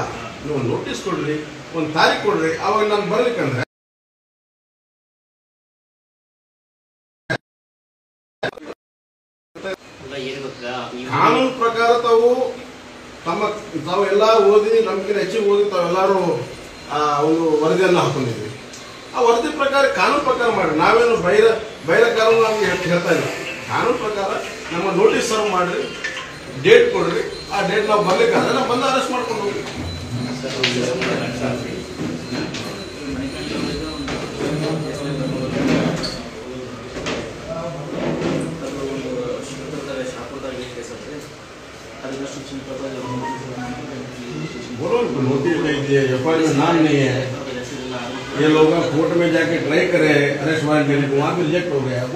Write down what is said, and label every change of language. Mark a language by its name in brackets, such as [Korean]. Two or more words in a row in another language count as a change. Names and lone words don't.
[Kannada] ನೀವು ನೋಟಿಸ್ ಕೊಡ್ರಿ, ಒಂದು ತಾರೀಖು ಕೊಡ್ರಿ, ಅವಾಗ ನಾನು ಬರ್ಲಿಕ್ಕಂದ್ರೆ ಕಾನೂನು ಪ್ರಕಾರ ತಾವೆಲ್ಲ ಓದಿ, ನಮ್ಗಿಂತ ಹೆಚ್ಚಿಗೆ ಓದಿ ತಾವೆಲ್ಲರೂ ಒಂದು ವರದಿಯನ್ನು ಹಾಕೊಂಡಿದ್ವಿ. ಆ ವರದಿ ಪ್ರಕಾರ ಕಾನೂನು ಪ್ರಕಾರ ಮಾಡಿ. ನಾವೇನು ಬೈರ ಕಾನೂನು ನಮ್ಗೆ ಹೇಳ್ತಾ ಇಲ್ಲ. ಕಾನೂನು ಪ್ರಕಾರ ನಮ್ಮ [English] notice serve [Kannada] ಮಾಡ್ರಿ, ಡೇಟ್ ಕೊಡ್ರಿ. ಆ ಡೇಟ್ ನಾವು ಬರ್ಲಿಕ್ಕಾದ್ರೆ ನಾವು ಬಂದು ಅರೆಸ್ಟ್ ಮಾಡ್ಕೊಂಡು ಹೋಗ್ರಿ. [Hindi] बोलो नोटिस नहीं दिए, एफआईआर में नाम नहीं है, ये लोग कोर्ट में जाके ट्राई करे [English] arrest warrant [Hindi] देने को, वहाँ भी रिजेक्ट हो गया.